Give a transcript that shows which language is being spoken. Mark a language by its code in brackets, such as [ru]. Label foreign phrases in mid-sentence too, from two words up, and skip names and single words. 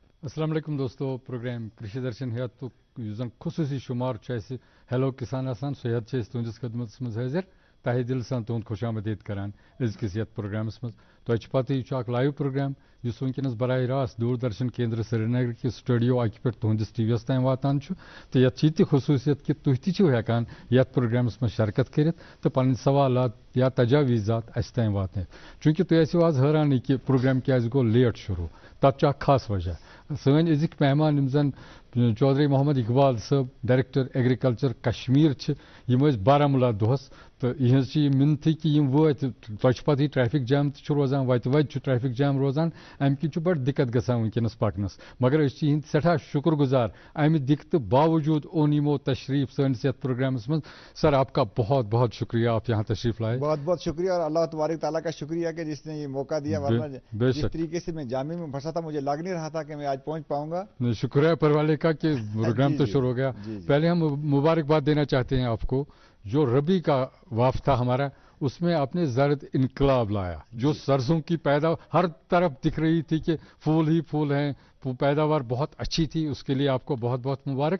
[ks] السلام علیکم دوستو پروگرام کرشی درشن ہیت تو زن خصوصی شمار ہیلو کسان آسان سو ہیت تہندس خدمت مز حاضر تہ دل سان تہد خوش آمدید کران ازکس یت پروگرامس مز تہ پتہ یہ اخ [en] live program [ks] اس ونکس براہ راست دوردرشن کیندر سری نگر کس سٹوڈیو اکہ پہ تہندس ٹی وی یس تام واتان تو یہ تہ خصوصیت کہ تھی تہ ہیکان یت پروگرامس مز شرکت کرت تو پن سوالات یا تجاویزات اس تام واتن چونکہ تھی آسو آز حیران کہ پروگرام کیاز گو لیٹ شروع تب خاص وجہ سن ازک مہمان یم زن چودھری محمد اقبال صاحب [en] director agriculture [ks] کشمیر بارہمولہ دہس تو یہ منتھی کہ وت تہ پتہ [en] traffic jam [ks] تہ روزان وت [en] traffic jam [ks] روزان ام کن بڑ دقت گژھان ونکس پکنس مگر اس سٹھا شکر گزار امہ دقت باوجود اون یمو تشریف سنس یت پروگرامس من [ur] سر آپ کا بہت بہت شکریہ آپ یہاں تشریف لائے بہت بہت شکریہ اور اللہ تبارک تعالیٰ کا شکریہ کہ جس نے یہ موقع دیا ورنہ جس طریقے سے میں جامع میں پھنسا تھا مجھے لگ نہیں رہا تھا کہ میں آج پہنچ پاؤں گا. شکریہ پروالے کا کہ پروگرام تو شروع ہو گیا. پہلے ہم مبارکباد دینا چاہتے ہیں آپ کو جو ربی کا وافد تھا ہمارا اس میں آپ نے زرد انقلاب لایا جو سرسوں کی ہر طرف دکھ رہی تھی کہ پھول ہی پھول ہیں پیداوار بہت اچھی تھی اس کے لیے آپ کو بہت بہت مبارک.